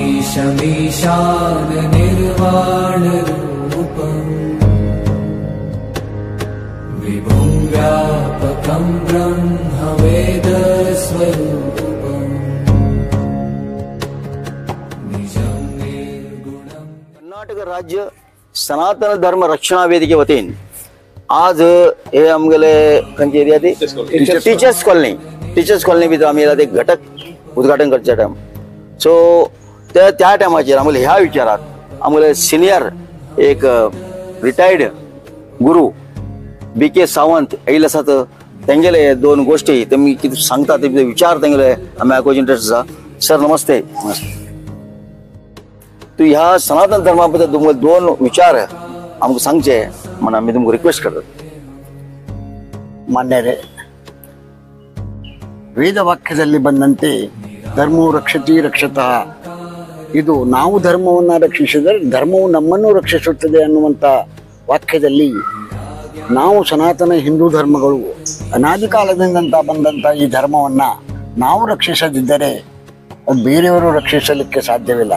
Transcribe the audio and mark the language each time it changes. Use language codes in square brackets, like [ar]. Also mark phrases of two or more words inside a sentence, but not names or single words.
[sa] ईशमीशान निर्वाण रूपम् विभुं व्यापकं ब्रह्म वेद स्वरूपम् निजं निर्गुणम्। [kok] कर्नाटक राज्य सनातन धर्म रक्षणा वेदिके वतीन आज हे आमगेले खंयचे एरिया ती टीचर्स कॉलनी भितर आमी एक घटक उद्घाटन करचे टाइम सो त्या टायमाचेर आमगेले ह्या विचारात आमगेले सिनियर एक रिटायर्ड गुरु BK सावंत येयले आसात तेंगेले दोन गोष्टी तेमी कितें सांगता ते विचार तेंगेले आमी आयकोवचे इंट्रस्ट आसा। सर नमस्ते। तू ह्या सनातन धर्मा बद्दल तुमचे दोन विचार आमकां सांगचे म्हणून आमी तुमकां रिक्वेस्ट करतात। [kn] ಮಾನ್ಯರೇ, ವೇದವಾಕ್ಯದಲ್ಲಿ ಬಂದಂತೆ [sa] धर्मो रक्षति रक्षतः, [kn] ಇದು ನಾವು ಧರ್ಮವನ್ನು ರಕ್ಷಿಸಿದರೆ ಧರ್ಮವು ನಮ್ಮನ್ನು ರಕ್ಷಿಸುತ್ತದೆ ಅನ್ನುವಂಥ ವಾಕ್ಯದಲ್ಲಿ ನಾವು ಸನಾತನ ಹಿಂದೂ ಧರ್ಮಗಳು ಅನಾದಿ ಕಾಲದಿಂದ ಬಂದಂಥ ಈ ಧರ್ಮವನ್ನು ನಾವು ರಕ್ಷಿಸದಿದ್ದರೆ ಬೇರೆಯವರು ರಕ್ಷಿಸಲಿಕ್ಕೆ ಸಾಧ್ಯವಿಲ್ಲ।